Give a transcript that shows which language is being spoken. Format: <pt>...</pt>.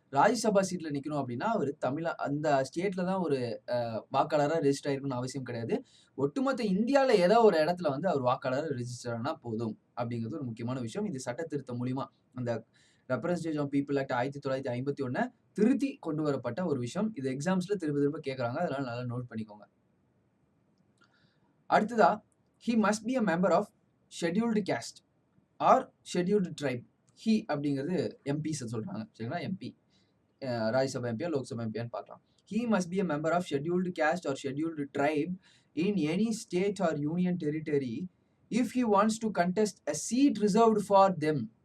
<ta>ராஜ்யசபா சீட்ல நிக்கணும் அப்படின்னா, அவரு அந்த ஸ்டேட்ல தான் ஒரு வாக்காளரா ரெஜிஸ்டர் ஆயிருக்கணும்னு அவசியம் கிடையாது. ஒட்டுமொத்த இந்தியால ஏதோ ஒரு இடத்துல வந்து அவர் வாக்காளரா ரெஜிஸ்டர் ஆனா போதும் அப்படிங்கிறது ஒரு முக்கியமான விஷயம். இது சட்ட திருத்தம் மூலியமா அந்த ரெப்ரசன்டேஷன் ஆஃப் பீப்பிள் ஆக்ட் 1951 திருத்தி கொண்டு வரப்பட்ட ஒரு விஷயம். இது எக்ஸாம்ஸ்ல திரும்ப திரும்ப கேட்கறாங்க. அதனால நல்லா நோட் பண்ணிக்கோங்க.</ta> <en>அடுத்ததா, he must be a member of scheduled caste or scheduled tribe.</en> <ta>he அப்படிங்கிறது எம்பிஸ் சொல்றாங்க. சரிங்களா? எம்பி. ராஜ்யசபா எம்பியா, லோக்சபா எம்பியான்னு பார்க்கலாம்.</ta> <en>He must be a member of scheduled caste or scheduled tribe in any state or union territory if he wants to contest a seat reserved for them.</en>